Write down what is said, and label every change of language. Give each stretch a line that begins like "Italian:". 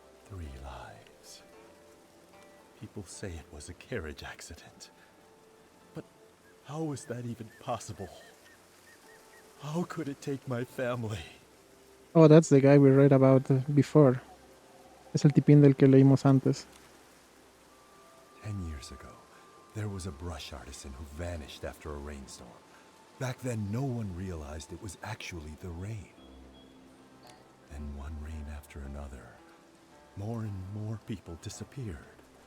English: 3 lives. People say it was a carriage accident. But how is that even possible? How could it take my family? Oh, that's the guy we read about before.
Spanish: Es el tipín del que leímos antes.
English: 10 years ago, there was a brush artisan who vanished after a rainstorm. Back then, no one realized it was actually the rain. Then one rain after another, more and more people disappeared.